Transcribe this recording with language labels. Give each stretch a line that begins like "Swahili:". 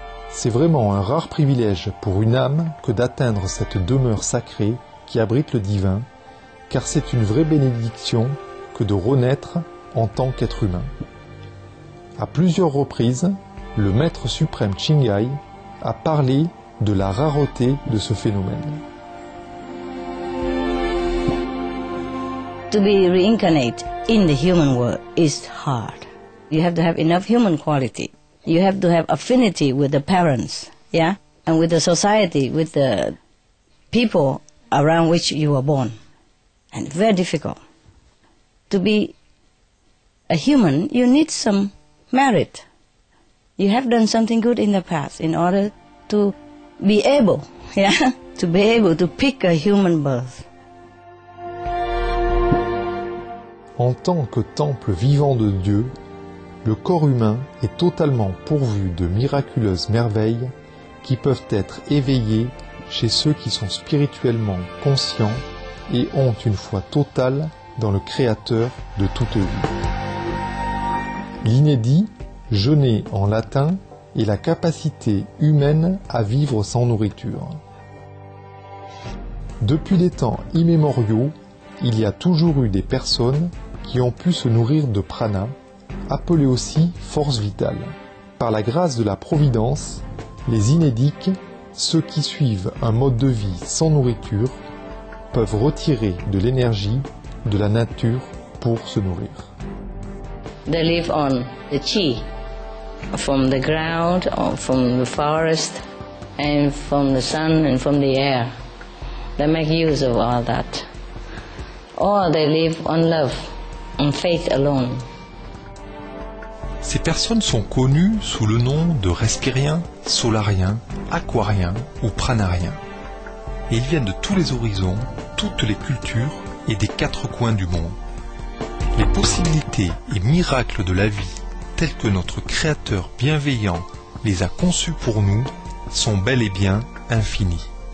French: C'est vraiment un rare privilège pour une âme que d'atteindre cette demeure sacrée qui abrite le divin, car c'est une vraie bénédiction que de renaître en tant qu'être humain. À plusieurs reprises, le Maître suprême Chingai a parlé de la rareté de ce phénomène.
English: To be reincarnate in the human world is hard. You have to have enough human quality. You have to have affinity with the parents, yeah, and with the society, with the people around which you were born. And very difficult. To be a human, you need some merit. You have done something good in the past in order to be able, yeah, to be able to pick a human birth.
French: En tant que temple vivant de Dieu, le corps humain est totalement pourvu de miraculeuses merveilles qui peuvent être éveillées chez ceux qui sont spirituellement conscients et ont une foi totale dans le Créateur de toute vie. L'inédit, jeûner en latin, est la capacité humaine à vivre sans nourriture. Depuis des temps immémoriaux, il y a toujours eu des personnes qui ont pu se nourrir de prana, appelé aussi force vitale. Par la grâce de la Providence, les inédiques, ceux qui suivent un mode de vie sans nourriture, peuvent retirer de l'énergie de la nature pour se nourrir.
English: They live on the chi, from the ground, or from the forest, and from the sun and from the air. They make use of all that. Or they live on love, on faith alone.
French: Ces personnes sont connues sous le nom de respiriens, solariens, aquariens ou pranariens. Et ils viennent de tous les horizons, toutes les cultures et des quatre coins du monde. Les possibilités et miracles de la vie, tels que notre Créateur bienveillant les a conçus pour nous, sont bel et bien infinis.